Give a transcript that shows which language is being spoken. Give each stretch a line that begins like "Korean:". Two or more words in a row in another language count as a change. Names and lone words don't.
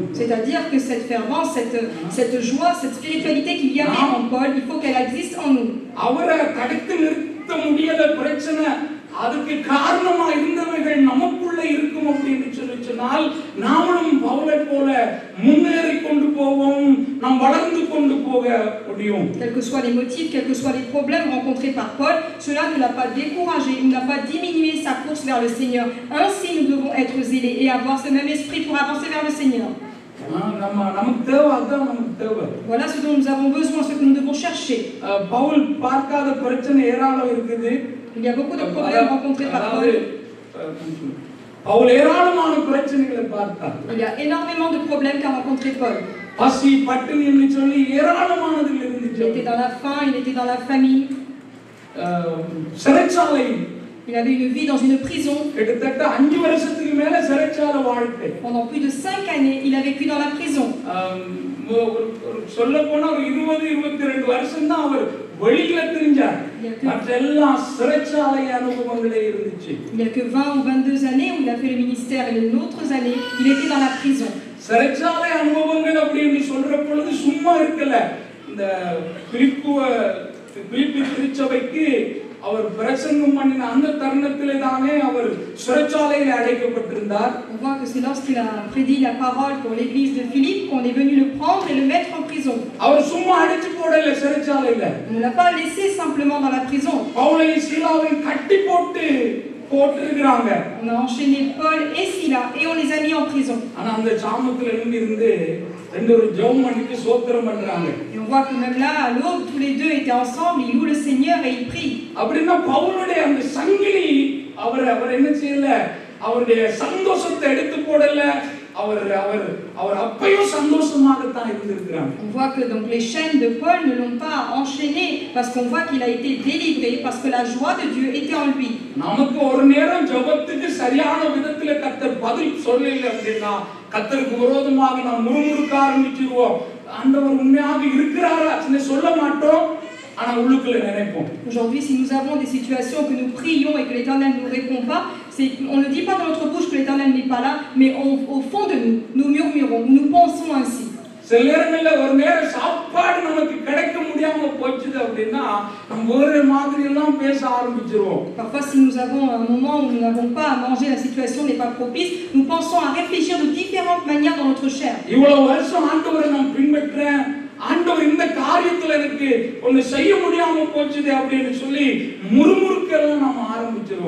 French: C'est-à-dire que cette fervence, cette joie, cette spiritualité qu'il y avait en Paul, il faut qu'elle existe en nous.
Tamil: அவரை தடுத்து நிறுத்த முடியாத பிரச்சனை அதுக்கு காரணமா இருந்தவைகள் நமக்குள்ள இருக்கும் அப்படின்னு சொன்னால் நாமளும் பவுலை போல முன்னேறி கொண்டு போவோம், நாம் வளர்ந்து கொண்டு போக முடியும்.
French: Quels que soient les motifs, quels que soient les problèmes rencontrés par Paul, cela ne l'a pas découragé, il n'a pas diminué sa course vers le Seigneur. Ainsi, nous devons être zélés et avoir ce même esprit pour avancer vers le Seigneur. Voilà ce dont nous avons besoin, ce que nous devons chercher.
Tamil: பவுல் பார்க்காத பிரச்சனை ஏராளம் இருக்குது.
French: Il y a beaucoup de problèmes rencontrés par Paul.
Tamil: பவுல் ஏராளமான பிரச்சனைகளை பார்த்தார்.
French: Il y a énormément de problèmes qu'a rencontré Paul.
Tamil: பசி பட்டினி என்று சொல்லி ஏராளமானதில் இருந்துச்சு.
French: Il était dans la faim, il était dans la famine.
Tamil: சிறைச்சாலை.
French: Il avait une vie dans une prison.
Tamil: கிட்டத்தட்ட 5 வருஷத்துக்கு மேல சிறைச்சாலை வாழ்க்கை.
French: Pendant plus de 5 années, il a vécu dans la prison.
Tamil: சொல்ல போனா 20-22 வருஷம் தான் அவர் வெளியில தெரிஞ்சார். மற்றெல்லாம் சிறைச்சாலை அனுபவங்களே இருந்துச்சு.
French: Il y a que 20 ou 22 années où il a fait le ministère et les autres années, il était dans la prison.
Tamil: சிறைச்சாலை அனுபவங்கள் அப்படின்னு சொல்ற பொழுது சும்மா இருக்கல. இந்த பிலிப்பி திருச்சபைக்கு அவர் பிரசங்கம் பண்ணின அந்த தருணத்திலே தானே அவர் சிறைச்சாலையில் அடைக்கப்பட்டிருந்தார்.
French: On voit que c'est lorsqu'il a prédit la parole pour l'église de Philippe qu'on est venu le prendre et le mettre en prison.
Tamil: அவர் சும்மா அடைச்சு போடல சிறைச்சாலையில.
French: On ne l'a pas laissé simplement dans la prison.
Tamil: பவுலையும் சீலாவையும் கட்டி போட்டிருக்கிறாங்க.
French: On a enchaîné Paul et Silas et on les a mis en prison.
Tamil: ஆனா அந்த சாமத்துல இருந்து ரெண்டு ஒரு ஜெபம் பண்ணிட்டு ஸ்தோத்திரம் பண்றாங்க.
French: Et on voit que même là à l'aube tous les deux étaient ensemble, ils louent le Seigneur et ils prient.
Tamil: அப்படினா பவுலுடைய அந்த சங்கிலி அவர் என்ன செய்யல, அவருடைய சந்தோஷத்தை எடுத்து போடல. அவர் அப்பையும் சந்தோஷமாக தான் இருந்திருக்கிறாங்க.
French: On voit que donc les chaînes de Paul ne l'ont pas enchaîné parce qu'on voit qu'il a été délivré parce que la joie de Dieu était en lui.
Tamil: நமக்கு ஒரு நேரம் ஜெபத்துக்கு சரியான விதத்துல கர்த்தர் பதில் சொல்லல அப்படினா கர்த்தருக்கு விரோதமாக நாம் முறுமுறுக்க ஆரம்பிச்சிடுவோம். ஆண்டவர் உண்மையாக இருக்கிறாரா அப்படின்னு சொல்ல மாட்டோம், ஆனா உள்ளுக்குள்ள நினைப்போம்.
French: Aujourd'hui, si nous avons des situations que nous prions et que l'Éternel ne nous répond pas, on ne dit pas dans notre bouche que l'Éternel n'est pas là, mais au fond de nous, nous murmurons, nous pensons ainsi.
Tamil: சில நேரங்கள்ல ஒரு நேரம் சாப்பாடு நமக்கு கிடைக்க முடியாம போச்சுது அப்படின்னா நம்ம ஒரே மாதிரி எல்லாம் பேச ஆரம்பிச்சிருவோம்.
French: Parfois, si nous avons un moment où nous n'avons pas à manger, la situation n'est pas propice, nous pensons à réfléchir de différentes manières dans notre chair.
Tamil: இவ்வளவு வருஷம் ஆண்டவரை நான் பின்பற்றேன், ஆண்டவர் இந்த காரியத்துல எனக்கு ஒன்னு செய்ய முடியாம போச்சுது அப்படின்னு சொல்லி முறுமுறுக்கெல்லாம் நாம ஆரம்பிச்சிருவோம்.